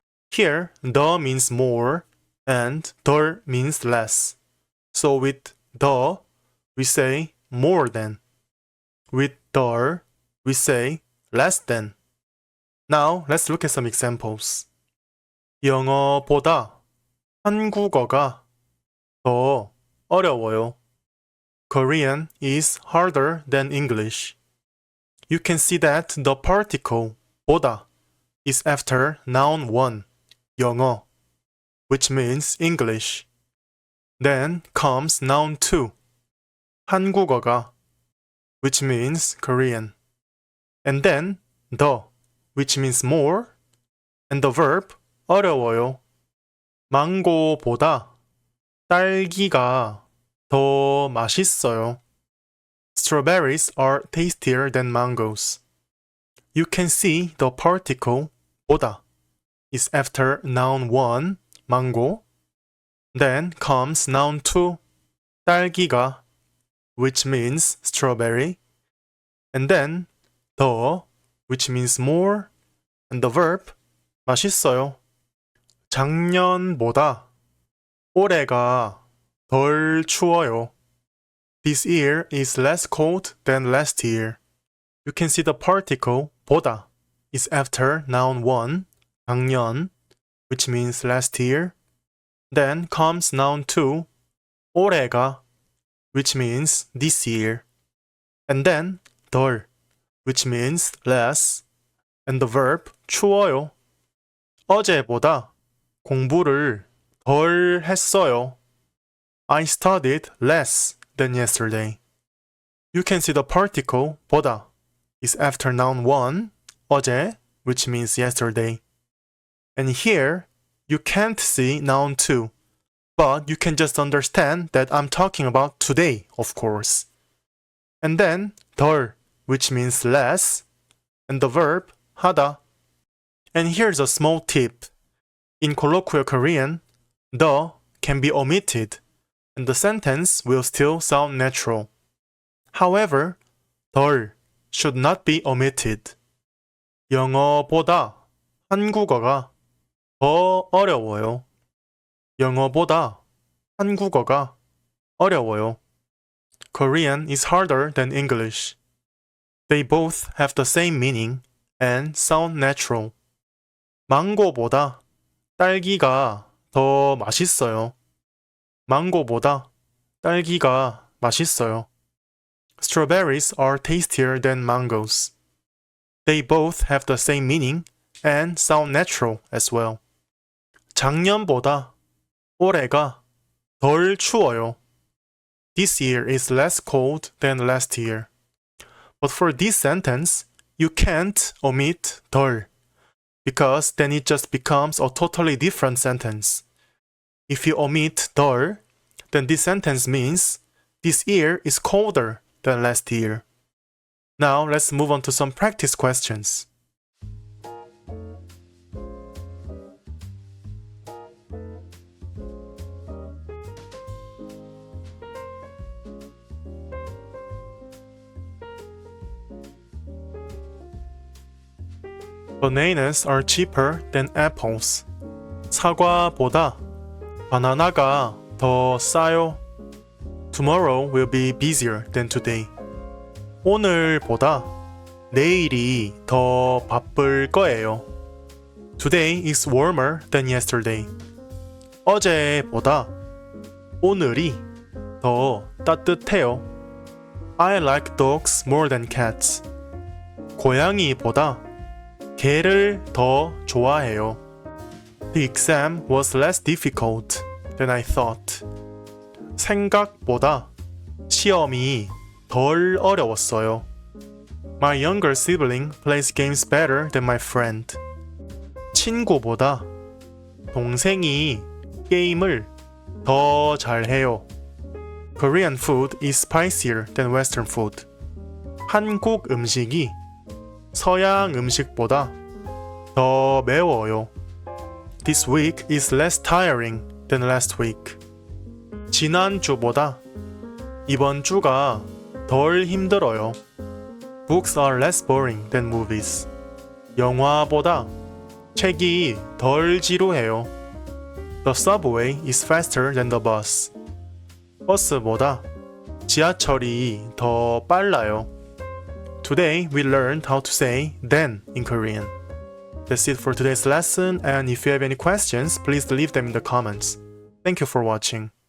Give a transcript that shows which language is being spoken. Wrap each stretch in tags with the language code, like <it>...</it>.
<en>Here, the means more and 덜 means less. So with the, we say more than. With 덜, we say less than. Now, let's look at some examples.</en> <ko>영어보다 한국어가 더 어려워요.</ko> <en>Korean is harder than English. You can see that the particle 보다 is after noun 1, 영어, which means English. Then comes noun 2, 한국어가, which means Korean. And then the, which means more, and the verb 어려워요.</en> <ko>망고보다 딸기가 더 맛있어요.</ko> <en>Strawberries are tastier than mangoes. You can see the particle 보다 is after noun 1, mango. Then comes noun 2, 딸기가, which means strawberry. And then 더, which means more, and the verb 맛있어요.</en> <ko>작년보다 올해가 덜 추워요.</ko> <en>This year is less cold than last year. You can see the particle 보다 is after noun 1, 작년, which means last year. Then comes noun 2, 올해가, which means this year. And then 덜, which means less, and the verb 추워요.</en> <ko>어제보다 공부를 덜 했어요.</ko> <en>I studied less than yesterday. You can see the particle 보다 is after noun 1, 어제, which means yesterday. And here, you can't see noun 2, but you can just understand that I'm talking about today, of course. And then 덜, which means less, and the verb 하다. And here's a small tip. In colloquial Korean, the can be omitted, and the sentence will still sound natural. However, 덜 should not be omitted.</en> <ko>영어보다 한국어가 더 어려워요. 영어보다 한국어가 어려워요.</ko> <en>Korean is harder than English. They both have the same meaning and sound natural.</en> <ko>망고보다 딸기가 더 맛있어요. 망고보다 딸기가 맛있어요.</ko> <en>Strawberries are tastier than mangoes. They both have the same meaning and sound natural as well.</en> <ko>작년보다 올해가 덜 추워요.</ko> <en>This year is less cold than last year. But for this sentence, you can't omit 덜, because then it just becomes a totally different sentence. If you omit 덜, then this sentence means this year is colder than last year. Now let's move on to some practice questions. Bananas are cheaper than apples.</en> <ko>사과보다 바나나가 더 싸요.</ko> <en>Tomorrow will be busier than today.</en> <ko>오늘보다 내일이 더 바쁠 거예요.</ko> <en>Today is warmer than yesterday.</en> <ko>어제보다 오늘이 더 따뜻해요.</ko> <en>I like dogs more than cats.</en> <ko>고양이보다 개를 더 좋아해요.</ko> <en>The exam was less difficult than I thought.</en> <ko>생각보다 시험이 덜 어려웠어요.</ko> <en>My younger sibling plays games better than my friend.</en> <ko>친구보다 동생이 게임을 더 잘해요.</ko> <en>Korean food is spicier than Western food.</en> <ko>한국 음식이 서양 음식보다 더 매워요.</ko> <en>This week is less tiring than last week.</en> <ko>지난주보다 이번 주가 덜 힘들어요.</ko> <en>Books are less boring than movies.</en> <ko>영화보다 책이 덜 지루해요.</ko> <en>The subway is faster than the bus.</en> <ko>버스보다 지하철이 더 빨라요.</ko> <en>Today we learned how to say then in Korean. That's it for today's lesson, and if you have any questions, please leave them in the comments. Thank you for watching.</en>